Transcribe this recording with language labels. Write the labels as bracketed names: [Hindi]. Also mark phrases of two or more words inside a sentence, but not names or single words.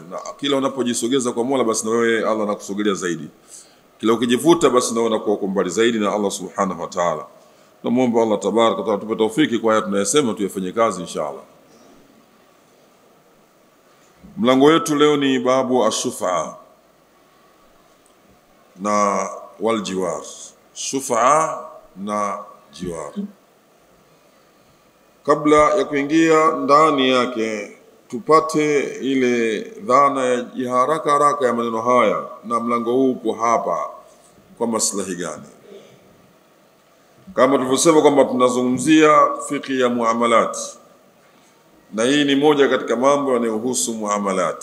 [Swahili] Na kila unapojisogeza kwa Mola, basi na wewe Allah anakusogelea zaidi. Kila ukijivuta, basi na wewe unakuwa mbali zaidi na Allah [Arabic] سبحانه وتعالى. [Swahili] Tunamuomba Allah [Arabic] تبارك وتعالى [Swahili] tupe taufiki kwa haya tunayosema tuyafanye kazi inshallah. Mlango wetu leo ni [Arabic] باب الشفعة [Swahili] na [Arabic] والجوار. [Swahili] Shufa'a na jiwar. Kabla ya kuingia ndani yake, tupate ile dhana ya haraka ya maneno haya, na mlango huu upo hapa kwa maslahi gani. Kama tulivyosema kwamba tunazungumzia fiqh ya muamalat, na hii ni moja katika mambo yanayohusu muamalat.